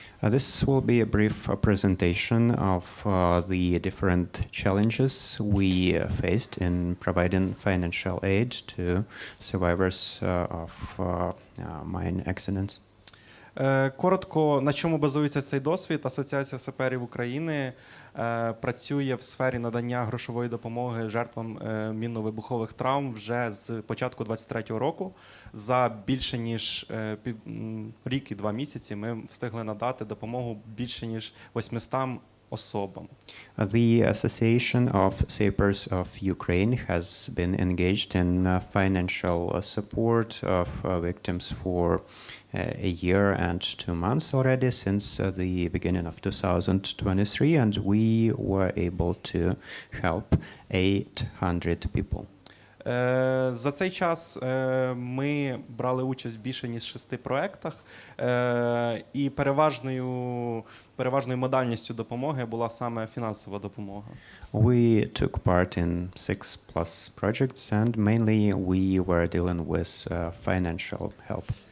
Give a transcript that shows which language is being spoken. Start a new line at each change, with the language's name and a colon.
English: This will be a brief presentation of the different challenges we faced in providing financial aid to survivors of mine accidents.
Ukrainian: Коротко, на чому базується цей досвід? Асоціація саперів України працює в сфері надання грошової допомоги жертвам мінно-вибухових травм вже з початку 2023 року. За більше ніж рік і 2 місяці ми встигли надати допомогу більше ніж 800 особам.
English: The Association of Sappers of Ukraine has been engaged in financial support of victims for a year and 2 months already since the beginning of 2023, and we were able to help 800 people.
Ukrainian: За цей час ми брали участь в більше ніж 6 проєктах, і переважною модальністю допомоги була саме фінансова допомога.
English: We took part in 6+ projects, and mainly we were dealing with financial help.